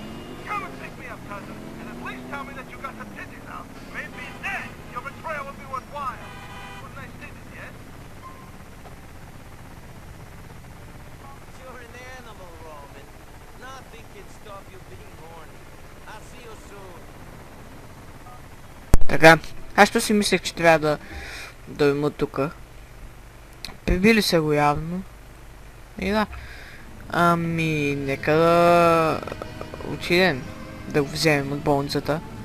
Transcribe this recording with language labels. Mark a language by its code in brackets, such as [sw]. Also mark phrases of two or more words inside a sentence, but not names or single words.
[en] Come and pick me up, cousin, and at least tell me that you got some titties out. Maybe then your betrayal will be worthwhile. What nice titties, yes? You're an animal, Roman. Nothing can stop you being horny. I'll see you soon. [bg] Така, аз що си мислех, че трябва да дойма от тука. Прибили се го явно. И да. Ами, нека да отидем да го вземем от болницата.